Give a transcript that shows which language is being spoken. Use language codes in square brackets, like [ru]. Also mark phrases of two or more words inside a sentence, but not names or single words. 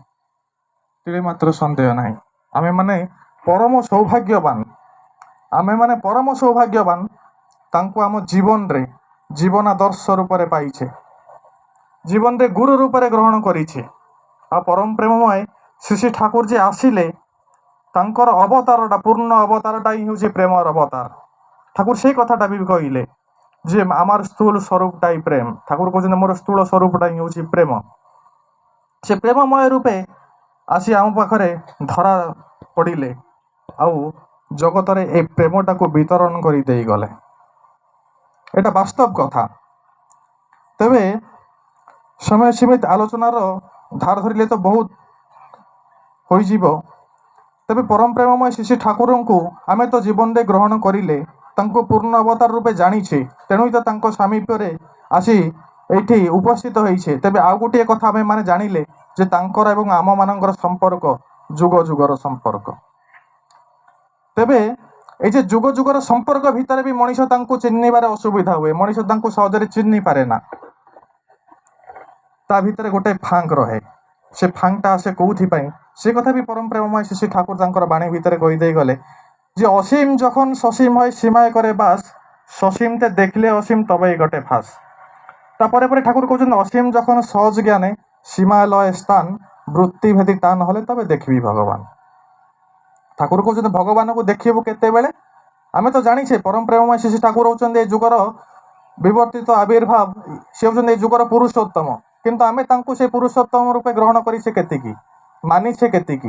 [or] ଟିକେ ମାତ୍ର ସନ୍ଦେହ ନାହିଁ ଆମେମାନେ ପରମ ସୌଭାଗ୍ୟବାନ, ଆମେମାନେ ପରମ ସୌଭାଗ୍ୟବାନ ତାଙ୍କୁ ଆମ ଜୀବନରେ ଜୀବନ ଆଦର୍ଶ ରୂପରେ ପାଇଛେ, ଜୀବନରେ ଗୁରୁ ରୂପରେ ଗ୍ରହଣ କରିଛେ। ଆଉ ପରମ ପ୍ରେମମୟ ଶ୍ରୀ ଶ୍ରୀ ଠାକୁର ଯେ ଆସିଲେ ତାଙ୍କର ଅବତାରଟା ପୂର୍ଣ୍ଣ ଅବତାରଟା ହିଁ ହେଉଛି ପ୍ରେମର ଅବତାର। ଠାକୁର ସେଇ କଥାଟା ବି କହିଲେ [bn] যে আমার স্থূল স্বরূপটাই প্রেম। [or] ঠাকুর কହୁଛନ୍ତି ମୋର ସ୍ଥୂଳ ସ୍ୱରୂପଟା ହିଁ ହେଉଛି ପ୍ରେମ। ସେ ପ୍ରେମମୟ ରୂପେ ଆସି ଆମ ପାଖରେ ଧରା ପଡ଼ିଲେ ଆଉ ଜଗତରେ ଏ ପ୍ରେମଟାକୁ ବିତରଣ କରି ଦେଇଗଲେ। এটা ବାସ୍ତବ କଥା। ତେବେ ସମୟ ସୀମିତ ଆଲୋଚନାର ଧାର ଧରିଲେ ତ ବହୁତ ହୋଇଯିବ। ତେବେ ପରମ ପ୍ରେମମୟ ଶ୍ରୀ ଶ୍ରୀ ଠାକୁରଙ୍କୁ ଆମେ ତ ଜୀବନରେ ଗ୍ରହଣ କରିଲେ, ତାଙ୍କୁ ପୂର୍ଣ୍ଣ ଅବତାର ରୂପେ ଜାଣିଛେ, ତେଣୁ ତ ତାଙ୍କ ସାମୀପ୍ୟରେ ଆସି ଏଇଠି ଉପସ୍ଥିତ ହେଇଛେ। ତେବେ ଆଉ ଗୋଟିଏ କଥା ଆମେ ମାନେ ଜାଣିଲେ ଯେ ତାଙ୍କର ଏବଂ ଆମମାନଙ୍କର ସମ୍ପର୍କ ଯୁଗ ଯୁଗର ସମ୍ପର୍କ। ତେବେ ଏଇ ଯେ ଯୁଗ ଯୁଗର ସମ୍ପର୍କ ଭିତରେ ବି ମଣିଷ ତାଙ୍କୁ ଚିହ୍ନିବାରେ ଅସୁବିଧା ହୁଏ, ମଣିଷ ତାଙ୍କୁ ସହଜରେ ଚିହ୍ନି ପାରେ ନା। ତା ଭିତରେ ଗୋଟେ ଫାଙ୍କ ରହେ। ସେ ଫାଙ୍କଟା ଆସେ କୋଉଥିପାଇଁ ସେ କଥା ବି ପରମ ପ୍ରେମମୟ ଶ୍ରୀ ଶ୍ରୀ ଠାକୁର ତାଙ୍କର ବାଣୀ ଭିତରେ କହିଦେଇ গলে [bn] যে অসীম যখন সসীম হয় সীমায় করে বাস সসীমতে দেখলে অসীম তবেই ঘটে ফাঁস। তারপরে পরে ঠাকুর কହୁଛନ୍ତି অসীম যখন সহজ জ্ঞানে সীমালয় স্থান বৃত্তিভେଦୀ টান হলে তবে ଦେଖିବି ভগবান। [or] ଠାକୁର କହୁଛନ୍ତି ଭଗବାନଙ୍କୁ ଦେଖିବୁ କେତେବେଳେ? ଆମେ ତ ଜାଣିଛେ ପରମ ପ୍ରେମମୟ ଶ୍ରୀ ଶ୍ରୀ ଠାକୁର ହେଉଛନ୍ତି ଏ ଯୁଗର ବିବର୍ତ୍ତିତ ଆବିର୍ଭାବ, ସେ ହେଉଛନ୍ତି ଏ ଯୁଗର ପୁରୁଷୋତ୍ତମ। କିନ୍ତୁ ଆମେ ତାଙ୍କୁ ସେ ପୁରୁଷୋତ୍ତମ ରୂପେ ଗ୍ରହଣ କରିଛେ କେତିକି, ମାନିଛେ କେତିକି?